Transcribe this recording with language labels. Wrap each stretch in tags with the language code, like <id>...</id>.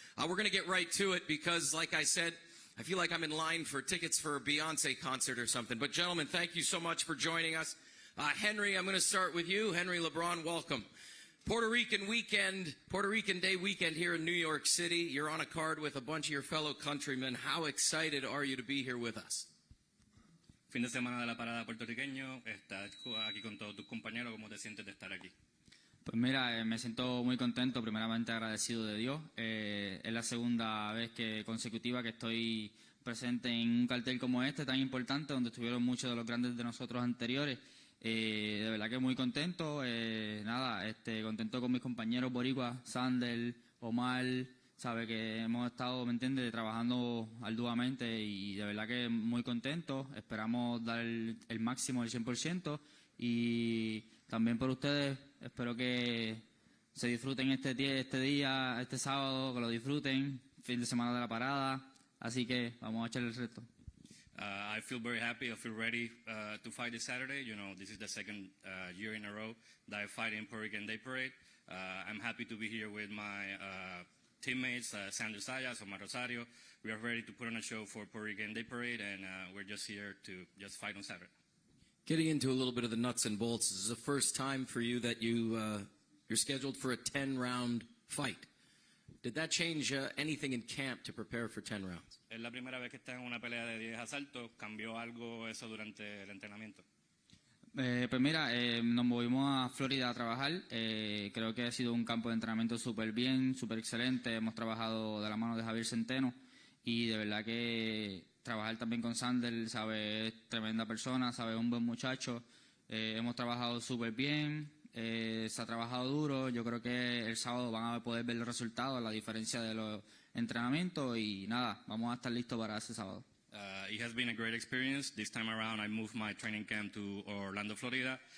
<en>We're going to get right to it because, like I said, I feel like I'm in line for tickets for a Beyonce concert or something. But, gentlemen, thank you so much for joining us. Henry, I'm going to start with you. Henry LeBron, welcome. Puerto Rican Day weekend here in New York City. You're on a card with a bunch of your fellow countrymen. How excited are you to be here with us?</en> <es>Fin de semana de la parada puertorriqueño, estás aquí con todos tus compañeros. ¿Cómo te sientes de estar aquí? Pues mira, me siento muy contento, primeramente agradecido de Dios. Es la segunda vez consecutiva que estoy presente en un cartel como este, tan importante, donde estuvieron muchos de los grandes de nosotros anteriores. De verdad que muy contento, contento con mis compañeros boricuas, Sander, Omar, sabe que hemos estado, ¿me entiendes?, trabajando arduamente y de verdad que muy contento. Esperamos dar el máximo, el 100%, y también por ustedes, espero que se disfruten este día, este sábado, que lo disfruten, fin de semana de la parada, así que vamos a echarle el resto.</es> <en>I feel very happy. I feel ready to fight this Saturday. You know, this is the second year in a row that I fight in Puerto Rican Day Parade. I'm happy to be here with my teammates, Sandro Sayas, Omar Rosario. We are ready to put on a show for Puerto Rican Day Parade, and we're just here to just fight on Saturday. Getting into a little bit of the nuts and bolts, this is the first time for you that you're scheduled for a 10-round fight. Did that change anything in camp to prepare for 10 rounds?</en> <es>Es la primera vez que está en una pelea de 10 asaltos. ¿Cambió algo eso durante el entrenamiento? Pues mira, nos movimos a Florida a trabajar. Creo que ha sido un campo de entrenamiento súper bien, súper excelente. Hemos trabajado de la mano de Javier Centeno y de verdad que trabajar también con Sander, sabe, es tremenda persona, sabe, un buen muchacho. Hemos trabajado súper bien. Se ha trabajado duro. Yo creo que el sábado van a poder ver los resultados, la diferencia de los entrenamientos, y nada, vamos a estar listos para ese sábado.</es> <en>It has been a great experience. This time around, I moved my training camp to Orlando, Florida.</en>